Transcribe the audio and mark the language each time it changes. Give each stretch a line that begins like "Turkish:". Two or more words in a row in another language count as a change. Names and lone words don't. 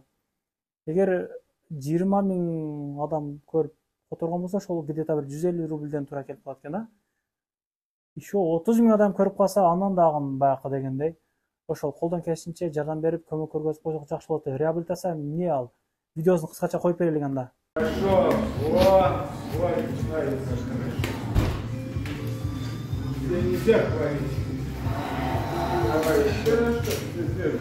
Kyrgyz: Эгер 20 000 адам көрүп которгон болсо, ошол где-то бир 150 рубльден туура келип калат экен да. Еще 30 000 адам көрүп калса, андан дагы баякы дегендей. Ошол колдон келишинче жардам берип, көмөк көргөзүп койсок жакшы болот. Реабилитация эмне ал? Видеосун кыскача коюп берелик анда.
Russian: Хорошо. Вот, начинается хорошо. Тебе нельзя хвалить. Давай еще раз, что ты сделаешь.